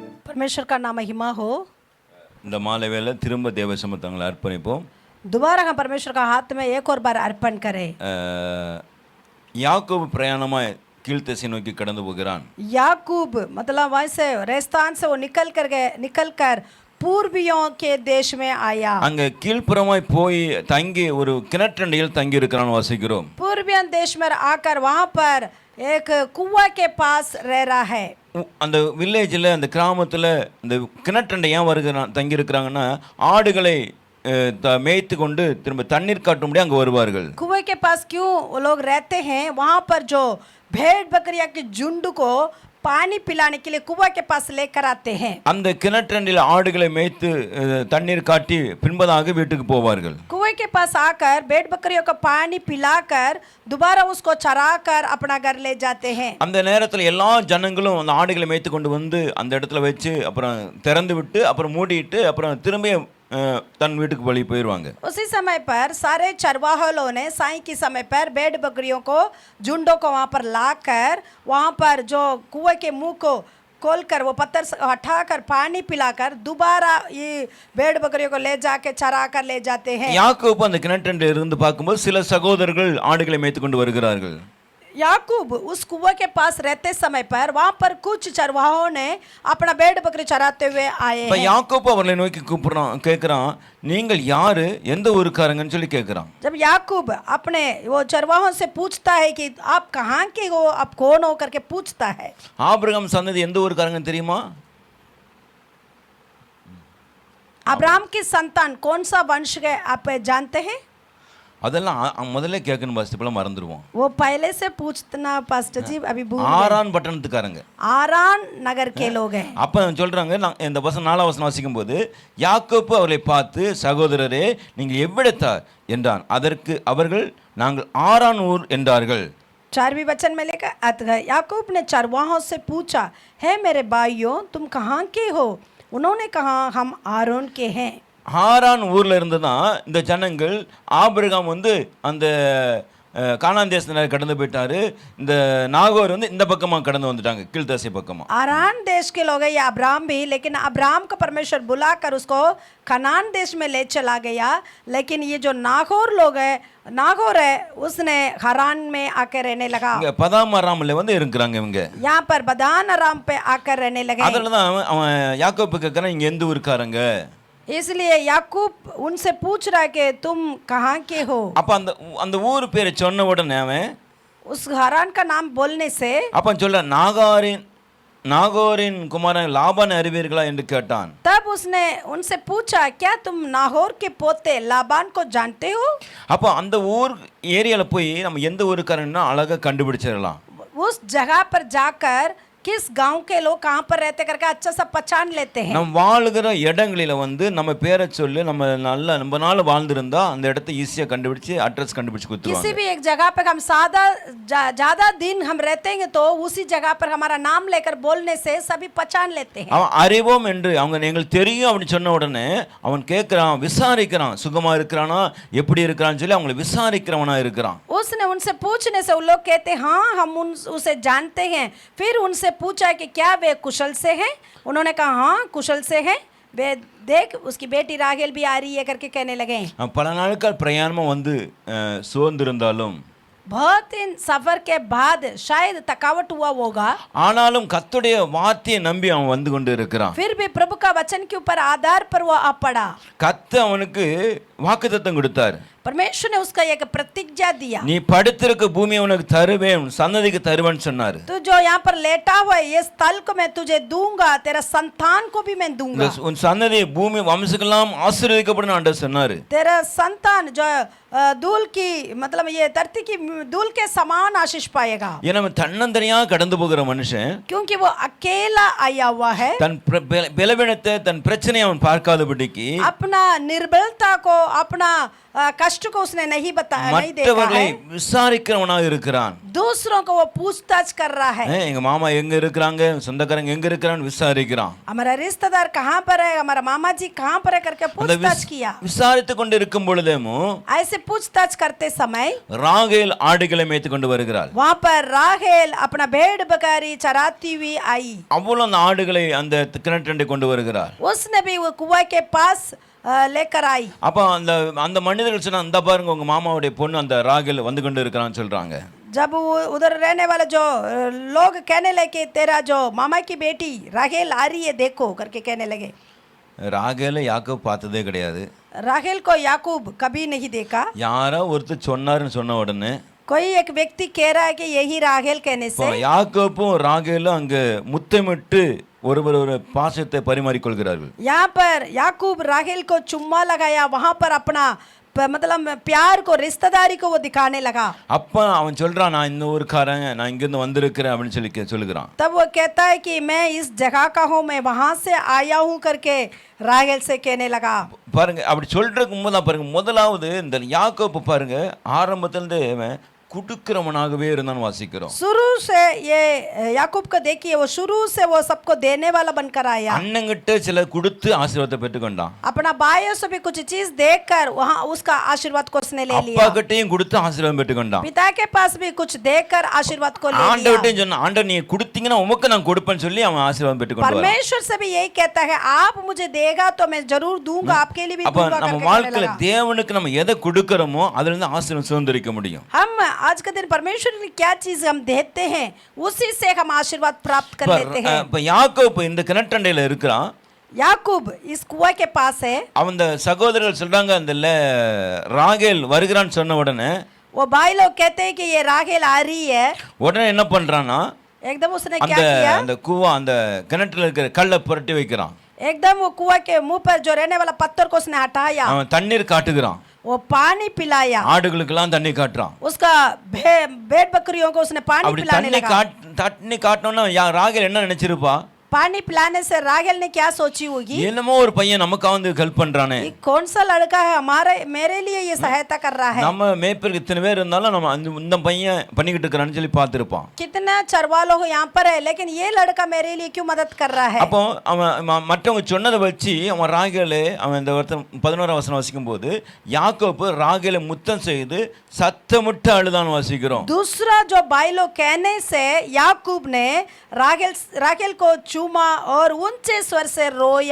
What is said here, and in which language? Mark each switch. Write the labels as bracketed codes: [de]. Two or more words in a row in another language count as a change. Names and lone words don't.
[hi] परमेश्वर का नाम महिमा हो। [ta] இந்த மாலை வேளை திரும்ப தேவ சமூகங்களை அர்ப்பணிப்போம். [hi] दोबारा हम परमेश्वर का हाथ में एक और बार अर्पण करें। [ta] யாக்கோபு பிரயாணமாய் கீழ்த்திசை நோக்கி கடந்து போகிறான். [hi] याकूब मतलब वहाँ से रेगिस्तान से वो निकल कर पूर्वियों के देश में आया। [ta] அங்க கீழ்ப்புறமாய் போய் தங்கி ஒரு கிணற்றண்டையில் தங்கி இருக்கிறான் வாசிக்கிறோம். [hi] पूर्वियन देश में आकर वहाँ पर एक कुआं के पास रह रहा है। [ta] அந்த வில்லேஜில் அந்த கிராமத்தில் இந்த கிணற்றண்டை ஏன் வருகிறான் தங்கி இருக்கிறாங்கன்னா ஆடுகளை மேய்த்து கொண்டு திரும்ப தண்ணீர் காட்டும்படி அங்கே வருவார்கள். [hi] कुएं के पास क्यों वो लोग रहते हैं? वहाँ पर जो भेड़ बकरियां के झुंड को पानी पिलाने के लिए कुआं के पास लेकर आते हैं। [ta] அந்த கிணற்றண்டில் ஆடுகளை மேய்த்து தண்ணீர் காட்டி பின்பதாக வீட்டுக்கு போவார்கள். [hi] कुएं के पास आकर भेड़ बकरियों को पानी पिलाकर दोबारा उसको चराकर अपना घर ले जाते हैं। [ta] அந்த நேரத்தில் எல்லா ஜனங்களும் அந்த ஆடுகளை மேய்த்து கொண்டு வந்து அந்த இடத்துல வச்சு அப்புறம் திறந்து விட்டு அப்புறம் மூடிட்டு அப்புறம் திரும்ப தன் வீட்டுக்கு வழி போயிடுவாங்க. [hi] उसी समय पर सारे चरवाहों ने साई के समय पर भेड़ बकरियों को झुंडों को वहाँ पर लाकर वहाँ पर जो कुएं के मुंह को खोलकर वो पत्थर हटाकर पानी पिलाकर दोबारा ये भेड़ बकरियों को ले जाके चरा कर ले जाते हैं। [ta] யாக்கோபு அந்த கிணற்றண்டில் இருந்து பார்க்கும்போது சில சகோதரர்கள் ஆடுகளை மேய்த்து கொண்டு வருகிறார்கள். [hi] याकूब उस कुआं के पास रहते समय पर वहाँ पर कुछ चरवाहों ने अपना भेड़ बकरी चराते हुए आए हैं। [ta] யாக்கோபு அவர்களை நோக்கி கூப்பிடுறான், கேட்குறான், நீங்கள் யாரு, எந்த ஊருக்காரங்கன்னு சொல்லி கேட்குறான். [hi] जब याकूब अपने वो चरवाहों से पूछता है कि आप कहाँ के हो, आप कौन हो करके पूछता है। [ta] ஆபிரகாம் சந்ததி எந்த ஊருக்காரங்கன்னு தெரியுமா? [hi] अब्राहम की संतान कौन सा वंश के आप जानते हैं? [ta] அதெல்லாம் முதல்ல கேட்கணும் பாஸ்டர், இப்பெல்லாம் மறந்துடுவோம். [hi] वो पहले से पूछना पास्टर जी, अभी भूल गए। [ta] ஆரான் பட்டணத்துக்காரங்க, [hi] आरान नगर के लोग हैं। [ta] அப்போ சொல்கிறாங்க, இந்த வசனம் 4ஆம் வசனம் வாசிக்கும் போது யாக்கோபு அவர்களை பார்த்து, சகோதரரே நீங்கள் எவ்விடத்தார் என்றான். அதற்கு அவர்கள் நாங்கள் ஆரான் ஊர் என்றார்கள். [hi] 4वीं वचन में लेकर याकूब ने चरवाहों से पूछा, हे मेरे भाइयों तुम कहाँ के हो? उन्होंने कहा हम आरोन के हैं। [ta] ஆரான் ஊரில் இருந்து தான் இந்த ஜனங்கள் ஆபிரகாம் அந்த கானான் தேசத்தினர் கடந்து போயிட்டாரு. இந்த நாகோர் இந்த பக்கமாக கடந்து வந்துட்டாங்க, கீழ்த்தசை பக்கமாக. [hi] आरान देश के लोग हैं या अब्राहम भी, लेकिन अब्राहम को परमेश्वर बुलाकर उसको कनान देश में ले चला गया। लेकिन ये जो नागोर है उसने हरान में आकर रहने लगा। [ta] பதாம் அராமில் இருக்கிறாங்க இவங்க. [hi] यहाँ पर बदान अराम पे आकर रहने लगे। [ta] அதில் தான் அவன் யாக்கோபு கேட்குறான், இங்கே எந்த ஊருக்காரங்க? [hi] इसलिए याकूब उनसे पूछ रहा है कि तुम कहाँ के हो। [ta] அப்போ அந்த ஊர் பேரை சொன்ன உடனே அவன் [hi] उस हरान का नाम बोलने से [ta] அப்போ சொல்ல நாகோரின் குமாரன் லாபான் அறிவீர்களா என்று கேட்டான். [hi] तब उसने उनसे पूछा, क्या तुम नाहोर के पोते लाबान को जानते हो? [ta] அப்போ அந்த ஊர் ஏரியாவில் போய் நம்ம எந்த ஊருக்காரன்னா அழகாக கண்டுபிடிச்சிடலாம். [hi] उस जगह पर जाकर किस गांव के लोग कहाँ पर रहते करके अच्छा सा पहचान लेते हैं। [ta] நம்ம வாழுகிற இடங்களில் நம்ம பேரை சொல்லி நம்ம ரொம்ப நாள் வாழ்ந்திருந்தா அந்த இடத்தை ஈஸியாக கண்டுபிடிச்சு அட்ரஸ் கண்டுபிடிச்சு கொடுத்துருவாங்க. [hi] किसी भी एक जगह पर हम ज़्यादा दिन हम रहते हैं तो उसी जगह पर हमारा नाम लेकर बोलने से सभी पहचान लेते हैं। [ta] அவன் அறிவோம் என்று அவங்க எங்களுக்கு தெரியும் அப்படின்னு சொன்ன உடனே அவன் கேட்குறான், விசாரிக்கிறான், சுகமாக இருக்கிறானா எப்படி இருக்கிறான்னு சொல்லி அவங்களை விசாரிக்கிறவனா இருக்கிறான். [hi] उसने उनसे पूछने से वो लोग कहते हाँ हम उसे जानते हैं। फिर उनसे पूछा कि क्या वे कुशल से हैं? उन्होंने कहा हाँ कुशल से हैं। वे देख उसकी बेटी राहेल भी आ रही है करके कहने लगे। [ta] பல நாட்கள் பிரயாணமாக சோர்ந்திருந்தாலும் [hi] बहुत दिन सफर के बाद शायद थकावट हुआ होगा, [ta] ஆனாலும் கர்த்தருடைய வார்த்தையை நம்பி அவன் வந்து கொண்டு இருக்கிறான். [hi] फिर भी प्रभु का वचन के ऊपर आधार पर वो आ पड़ा। [ta] கர்த்தர் அவனுக்கு வாக்குத்தத்தம் கொடுத்தார். [hi] परमेश्वर ने उसका एक प्रतिज्ञा दिया, [ta] நீ படுத்திருக்க பூமியை உனக்கு தருவேன், சந்ததிக்கு தருவேன்னு சொன்னார். [hi] तू जो यहाँ पर लेटा हुआ है ये स्थल को मैं तुझे दूंगा, तेरा संतान को भी मैं दूंगा। [ta] உன் சந்ததி பூமி வம்சங்களாம் ஆசீர்வதிக்கப்படும் ஆண்டவர் சொன்னார். [hi] तेरा संतान जो दूल की मतलब ये धरती की दूल के समान आशीष पाएगा। [ta] ஏன்னா தன்னந்தனியாக கடந்து போகிற மனுஷன், [hi] क्योंकि वो अकेला आया हुआ है, [ta] தன் பலவீனத்தை தன் பிரச்சனையை அவன் பார்க்காதபடிக்கு [hi] अपना निर्बलता को अपना कष्ट को उसने नहीं बताया, नहीं देखा [ta] மற்றவர்களை [hi] है। [ta] விசாரிக்கிறவனாக இருக்கிறான். [hi] दूसरों को वो पूछताछ कर रहा है। [ta] எங்க மாமா எங்க இருக்கிறாங்க, சொந்தக்காரங்க எங்க இருக்கிறான்னு விசாரிக்கிறான். [hi] हमारा रिश्तेदार कहाँ पर है, हमारा मामा जी कहाँ पर है करके [ta] அந்த [hi] पूछताछ किया। [ta] விசாரித்து கொண்டு இருக்கும் பொழுதேமோ [hi] ऐसे पूछताछ करते समय [ta] ராகேல் ஆடுகளை மேய்த்து கொண்டு வருகிறாள். [hi] वहाँ पर राहेल अपना भेड़ बकरी चराती हुई आई। [ta] அவளும் அந்த ஆடுகளை அந்த கிணற்றண்டை கொண்டு வருகிறாள். [hi] उसने भी वो कुआं के पास लेकर आई। [ta] அப்ப அந்த அந்த மனிதர்கள் சொன்னா, இந்த பாருங்க உங்க மாமாவுடைய பொண்ணு அந்த ராகேல் வந்து கொண்டு இருக்கிறான்னு சொல்றாங்க. [hi] जब वो उधर रहने वाले जो लोग कहने लगे तेरा जो मामा की बेटी राहेल आ रही है देखो करके कहने लगे। [ta] ராகேலை யாக்கோப் பார்த்ததே கிடையாது. [hi] राहेल को याकूब कभी नहीं देखा। [ta] யாரோ ஒருத்தர் சொன்னாருன்னு சொன்ன உடனே [hi] कोई एक व्यक्ति कह रहा है कि यही राहेल कहने से [ta] யாக்கோப்பும் ராகேலும் அங்க முத்தமிட்டு ஒருவர் ஒரு பாசத்தை பரிமாறிக்கொள்கிறார்கள். [hi] यहाँ पर याकूब राहेल को चुम्मा लगाया, वहां पर अपना मतलब प्यार को रिश्तेदारी को वो दिखाने लगा। [ta] அப்ப அவன் சொல்றான், நான் இந்த ஊருக்காரன், நான் இங்கிருந்து வந்திருக்கிறேன் அப்படின்னு சொல்லுகிறான். [hi] तब वो कहता है कि मैं इस जगह का हूँ, मैं वहां से आया हूँ करके राहेल से कहने लगा। [ta] பாருங்க, அப்படி சொல்றதுக்கு முன்னாடி பாருங்க, முதலாவது இந்த யாக்கோப்பு பாருங்க ஆரம்பத்திலிருந்து அவன் குடுக்கிறவனாகவே இருந்தான்னு வாசிக்கிறோம். [hi] शुरू से ये याकूब को देखिए, वो शुरू से वो सबको देने वाला बनकर आया। [ta] அண்ணங்கிட்ட சில கொடுத்து ஆசீர்வாதத்தை பெற்றுக்கொண்டான். [hi] अपना भाइयों से भी कुछ चीज देखकर वहाँ उसका आशीर्वाद को उसने ले [ta] அப்பா [hi] लिया। [ta] கிட்டையும் கொடுத்து ஆசீர்வாதம் பெற்றுக்கொண்டான். [hi] पिता के पास भी कुछ देकर आशीर्वाद को ले लिया। [ta] ஆண்டவர்கிட்டயும் சொன்னான், ஆண்டவர் நீ கொடுத்தீங்கன்னா உமக்கு நான் கொடுப்பேன்னு சொல்லி அவன் ஆசீர்வாதம் பெற்றுக்கொண்டான். [hi] परमेश्वर से भी यही कहता है, आप मुझे देगा तो मैं जरूर दूंगा, आपके लिए भी [ta] அப்ப [hi] दूंगा [ta] நம்ம [hi] करके कहने [ta] வாழ்க்கையில [hi] लगा। [ta] தேவனுக்கு நம்ம எதை கொடுக்கறோமோ அதுல இருந்து ஆசீர்வாதம் சுதந்திரிக்க முடியும். [hi] हम आज के दिन परमेश्वर की क्या चीज हम देते हैं उसी से हम आशीर्वाद प्राप्त कर लेते हैं। [ta] இப்ப யாக்கோப்பு இந்த கிணற்றண்டையில இருக்கிறான். [hi] याकूब इस कुआं के पास है। [ta] அவன் சகோதரர்கள் சொல்றாங்க, அந்த ராகேல் வருகிறான்னு சொன்ன உடனே [hi] वो भाई लोग कहते हैं कि ये राहेल आ रही है। [ta] உடனே என்ன பண்றான்னா, [hi] एकदम उसने [ta] அந்த [hi] क्या किया, [ta] அந்த கூவா அந்த கிணற்றுல இருக்கிற கல்லை புரட்டி வைக்கிறான். [hi] एकदम वो कुआं के मुंह पर जो रहने वाला पत्थर को उसने हटाया, [ta] அவன் தண்ணீர் காட்டுகிறான். [hi] वो पानी पिलाया, [ta] ஆடுகளுக்கெல்லாம் தண்ணி காட்டுறான். [hi] उसका भेड़ बकरियों को उसने पानी [ta] அப்படி [hi] पिलाने [ta] தண்ணி [hi] लगा। [ta] தண்ணி காட்டணும்னா ராகேல் என்ன நினைச்சிருப்பா, [hi] पानी पिलाने से राहेल ने क्या सोची होगी, [ta] என்னமோ ஒரு பையன் நமக்கு வந்து ஹெல்ப் பண்றானே, [hi] ये कौन सा लड़का है हमारे मेरे लिए ये सहायता कर रहा है। [ta] நம்ம மேய்ப்பருக்கு இத்தனை பேர் இருந்தாலும் நம்ம இந்த பையன் பண்ணிக்கிட்டு இருக்கிறான்னு சொல்லி பார்த்திருப்பான். [hi] कितना चरवा लोग यहाँ पर है, लेकिन ये लड़का मेरे लिए क्यों मदद कर रहा है। [ta] அப்போ அவன் மற்றவங்க சொன்னதை வச்சு அவன் ராகேலே அவன் இந்த 11ஆம் வசனம் வாசிக்கும் போது யாக்கோப்பு ராகேலை முத்தம் செய்து சத்தமிட்டு அழுதான்னு வாசிக்கிறோம். [hi] दूसरा जो भाई लोग कहने से याकूब ने राहेल को चूमा और ऊंचे स्वर से रोया।